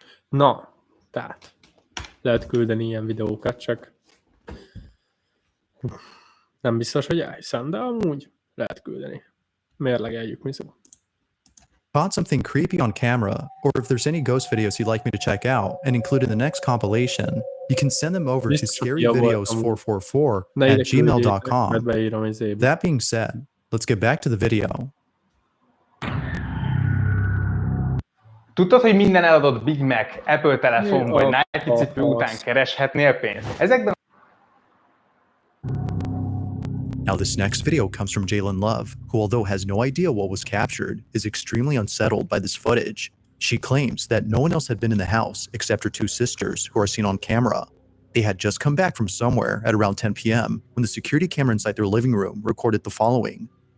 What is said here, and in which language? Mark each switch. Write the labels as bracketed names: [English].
[Hungarian] Na, tehát lehet küldeni ilyen videókat, csak nem biztos, hogy elhiszem, de amúgy lehet küldeni. Mérlegeljük, mi szó. [English] Caught something creepy on camera, or if there's any ghost videos you'd like me to check out and include in the next compilation, you can send them over to scaryvideos444@gmail.com. That being said, let's get back to the video. [Hungarian] Tudtad, hogy minden eladott Big Mac, Apple telefon vagy Nike cipő után kereshetnél pénzt? Ezekben [English] Now this next video comes from Jalen Love, who although has no idea what was captured, is extremely unsettled by this footage. She claims that no one else had been in the house except her two sisters, who are seen on camera. They had just come back from somewhere at around 10 p.m. when the security camera inside their living room recorded the following.